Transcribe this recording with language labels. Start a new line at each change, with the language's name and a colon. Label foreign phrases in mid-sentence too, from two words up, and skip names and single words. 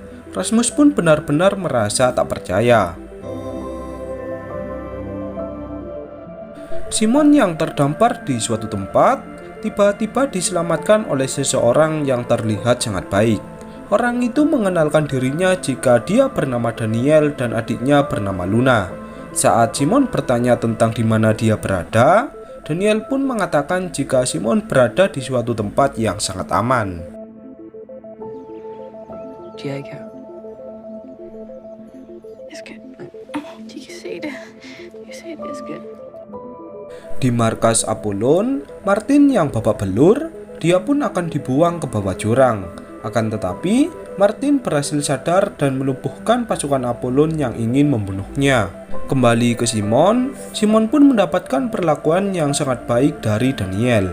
Indonesian: Rasmus pun benar-benar merasa tak percaya. Simon yang terdampar di suatu tempat, tiba-tiba diselamatkan oleh seseorang yang terlihat sangat baik. Orang itu mengenalkan dirinya jika dia bernama Daniel dan adiknya bernama Luna. Saat Simon bertanya tentang di mana dia berada, Daniel pun mengatakan jika Simon berada di suatu tempat yang sangat aman.
Danish: De er ikke her. Jeg skal... De kan se det. De kan se det, jeg skal...
Indonesian: Di markas Apollon, Martin yang babak belur, dia pun akan dibuang ke bawah jurang. Akan tetapi, Martin berhasil sadar dan melumpuhkan pasukan Apollon yang ingin membunuhnya. Kembali ke Simon, Simon pun mendapatkan perlakuan yang sangat baik dari Daniel.